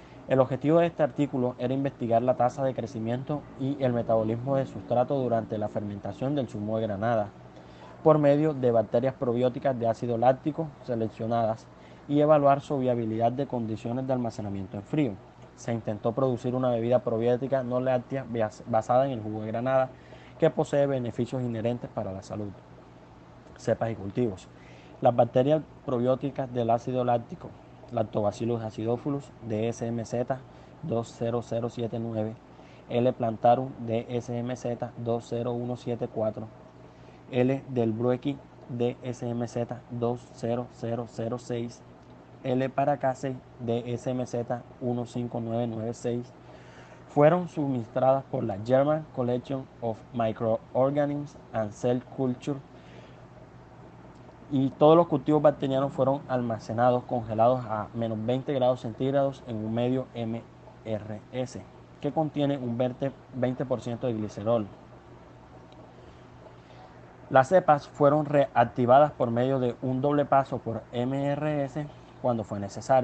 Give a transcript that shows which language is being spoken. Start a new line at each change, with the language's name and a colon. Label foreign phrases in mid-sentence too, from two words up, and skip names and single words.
Spanish: El objetivo de este artículo era investigar la tasa de crecimiento y el metabolismo del sustrato durante la fermentación del zumo de granada, por medio de bacterias probióticas de ácido láctico seleccionadas y evaluar su viabilidad de condiciones de almacenamiento en frío. Se intentó producir una bebida probiótica no láctea basada en el jugo de granada que posee beneficios inherentes para la salud. Cepas y cultivos. Las bacterias probióticas del ácido láctico, Lactobacillus acidophilus DSMZ 20079, L. plantarum DSMZ 20174, L. delbrueckii DSMZ 20006, L. paracasei DSMZ 15996, fueron suministradas por la German Collection of Microorganisms and Cell Culture, y todos los cultivos bacterianos fueron almacenados congelados a menos 20 grados centígrados en un medio MRS que contiene un 20% de glicerol. Las cepas fueron reactivadas por medio de un doble paso por MRS cuando fue necesario.